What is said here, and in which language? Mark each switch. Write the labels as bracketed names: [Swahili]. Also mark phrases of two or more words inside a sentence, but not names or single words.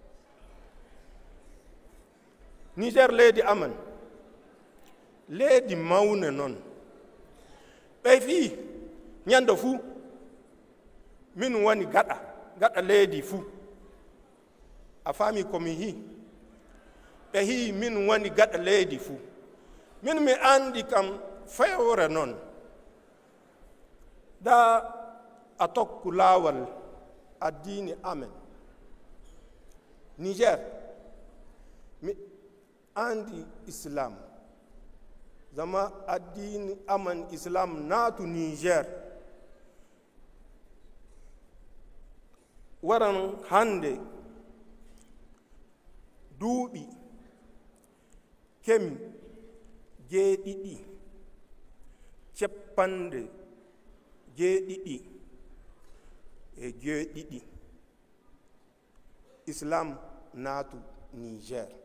[Fula] Niger leydi amen leydi mawne noon ɓey fii ñande fuu min woni gaɗa leydi fuu a faami komi hi ɓe hi min woni gaɗa leydi fuu min mi andi kam fewre noon da a tokku laawal addini amen Niger mi andi islam zama addini aman islam naatu Niger waran hande duuɓi kemi jeeɗiɗi ceppande jeeɗiɗi e jeeɗiɗi islam naatu Niger